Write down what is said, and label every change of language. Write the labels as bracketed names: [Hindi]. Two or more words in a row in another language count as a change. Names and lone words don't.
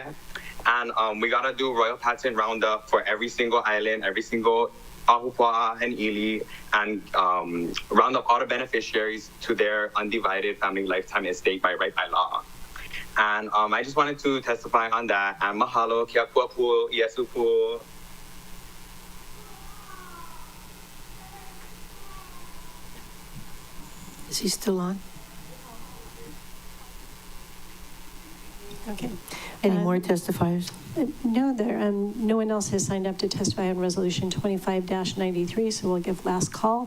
[English] And we gotta do royal patent roundup for every single island, every single Ahupua'a and Ili, and round up all the beneficiaries to their undivided family lifetime estate by law. And I just wanted to testify on that. And mahalo, kia puapu, iesupu. Is he still on? Okay. Any more testifiers? No, no one else has signed up to testify on Resolution 25-93, so we'll give last call.